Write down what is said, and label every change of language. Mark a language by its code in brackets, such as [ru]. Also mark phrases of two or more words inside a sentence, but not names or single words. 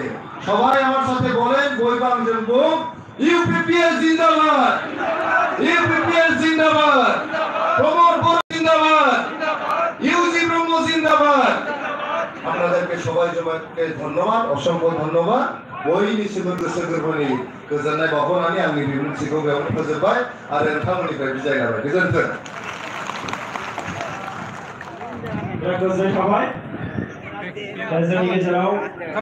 [bn] সবাই আমার সাথে বলেন বৈবাং জনবুক ইউপিপিএল জিন্দাবাদ, ইউপিপিএল জিন্দাবাদ, প্রমোট জিন্দাবাদ, ইউজি ব্রহ্ম জিন্দাবাদ। আপনাদেরকে সবাইকে ধন্যবাদ, অসংখ্য ধন্যবাদ। বই নিশ্চিত সেগুলি [brx] गोजोननाय बावहरनानै आंनि बिबुंथिखौ बेयावनो फोजोबबाय आरो नोंथांमोननिफ्राय बिदाय लाबाय। गोजोन्थों। गोजोननाय थाबाय। जोंनि गेजेराव